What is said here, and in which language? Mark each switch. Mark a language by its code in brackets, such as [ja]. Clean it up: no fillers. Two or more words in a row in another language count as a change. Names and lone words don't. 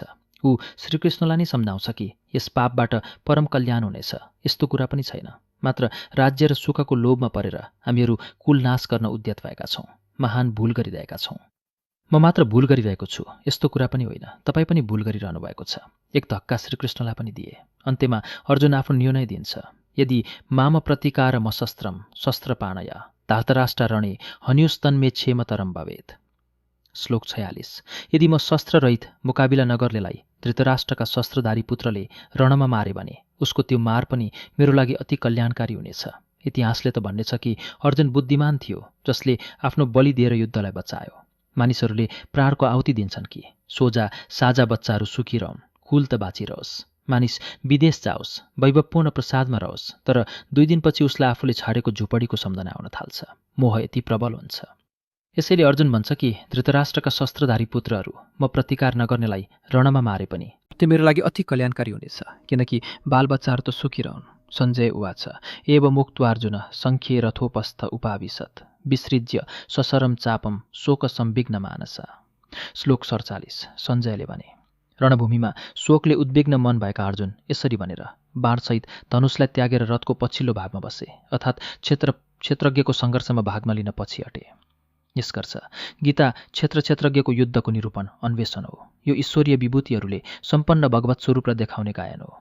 [ne] ऊ श्रीकृष्णलाई नै सम्झाउँछ कि यस पापबाट परम कल्याण हुनेछ, यस्तो कुरा पनि छैन। मात्र राज्य र सुखको लोभमा परेर हामीहरू कुल नाश गर्न उद्यत भएका छौँ, महान भूल गरिरहेका छौँ। म मात्र भूल गरिरहेको छु यस्तो कुरा पनि होइन, तपाईँ पनि भूल गरिरहनु भएको छ। एक धक्का श्रीकृष्णलाई पनि दिए। अन्त्यमा अर्जुन आफ्नो निर्णय दिन्छ, [sa] यदि माम प्रतिकार मशस्त्रम शस्त्रपाणय धातराष्ट्र रणे हन्युस्तन्मे क्षेमतरम भवेत्। [ne] श्लोक 46। यदि म शस्त्ररहित मुकाबिला नगर्नेलाई धृतराष्ट्रका शस्त्रधारी पुत्रले रणमा मारे भने उसको त्यो मार पनि मेरो लागि अति कल्याणकारी हुनेछ। इतिहासले त भन्नेछ कि अर्जुन बुद्धिमान थियो जसले आफ्नो बलि दिएर युद्धलाई बचायो। मानिसहरूले प्राणको आहुति दिन्छन् कि सोझा साझा बच्चाहरू सुखिरहन्, कुल त बाँचिरहोस्। मानिस विदेश जाओस्, वैभवपूर्ण प्रसादमा रहोस्, तर 2 दिनपछि उसलाई आफूले छाडेको झुपडीको सम्झना आउन थाल्छ। मोह यति प्रबल हुन्छ। यसैले अर्जुन भन्छ कि धृतराष्ट्रका शस्त्रधारी पुत्रहरू म प्रतिकार नगर्नेलाई रणमा मारे पनि त्यो मेरो लागि अति कल्याणकारी हुनेछ, किनकि बालबच्चाहरू त सुखिरहन्। [sa] सञ्जय उवाच एव मुक्त्वार्जुन सङ्ख्ये रथोपस्थ उपाविशत् विसृज्य सशरम चापम शोक संविघ्न मानसा। [ne] श्लोक 47। सञ्जयले भने रणभूमिमा शोकले उद्विग्न मन भएका अर्जुन यसरी भनेर बाणसहित धनुषलाई त्यागेर रथको पछिल्लो भागमा बसे, अर्थात् क्षेत्रज्ञको सङ्घर्षमा भागमा लिन पछि हटे। निष्कर्ष गीता क्षेत्रज्ञको युद्धको निरूपण अन्वेषण हो। यो ईश्वरीय विभूतिहरूले सम्पन्न भगवत स्वरूपलाई देखाउने गायन हो।